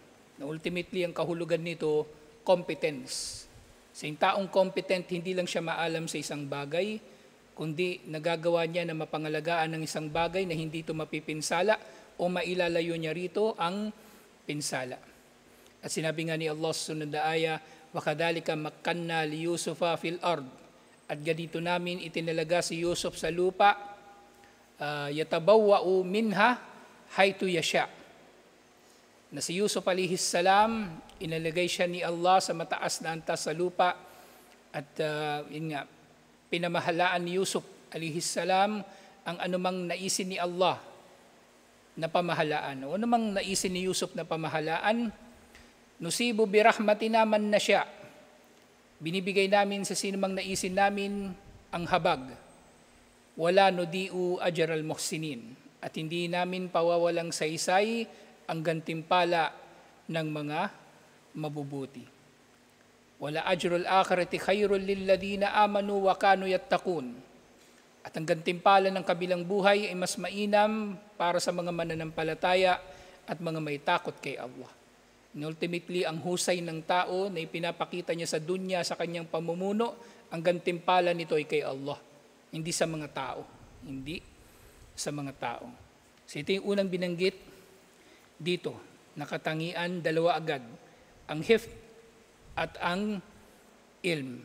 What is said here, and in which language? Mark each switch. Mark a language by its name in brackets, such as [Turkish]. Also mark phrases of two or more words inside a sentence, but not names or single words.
[Filipino] Na ultimately, ang kahulugan nito, competence. Sa taong competent, hindi lang siya maalam sa isang bagay, kundi nagagawa niya na mapangalagaan ng isang bagay na hindi ito mapipinsala o mailalayo niya rito ang pinsala. At sinabi nga ni Allah sa sunod na aya, [Arabic] وَكَذَلِكَ مَكَّنَّا لِيُوسُفَ فِي الْأَرْضِ. [Filipino] At ganito namin itinalaga si Yusuf sa lupa, [Arabic] يَتَبَوَّأُ مِنْهَا حَيْثُ يَشَاءُ. [Filipino] Na si Yusuf [Arabic] عليه السلام, [Filipino] inalagay siya ni Allah sa mataas na antas sa lupa at pinamahalaan ni Yusuf [Arabic] عليه السلام [Filipino] ang anumang naisin ni Allah na pamahalaan. O anumang naisin ni Yusuf na pamahalaan, [Arabic] نصيب برحمتنا من نشاء. [Filipino] Binibigay namin sa sinumang naisin namin ang habag. [Arabic] ولا نضيع أجر المحسنين. [Filipino] At hindi namin pawawalang saysay ang gantimpala ng mga mabubuti. [Arabic] ولأجر الآخرة خير للذين آمنوا وكانوا يتقون. [Filipino] At ang gantimpala ng kabilang buhay ay mas mainam para sa mga mananampalataya at mga may takot kay Allah. [English] And ultimately, [Filipino] ang husay ng tao na ipinapakita niya sa dunya sa kanyang pamumuno, ang gantimpala nito ay kay Allah, hindi sa mga tao. Hindi sa mga tao. So ito yung unang binanggit dito, nakatangian, dalawa agad. Ang hifd at ang ilm.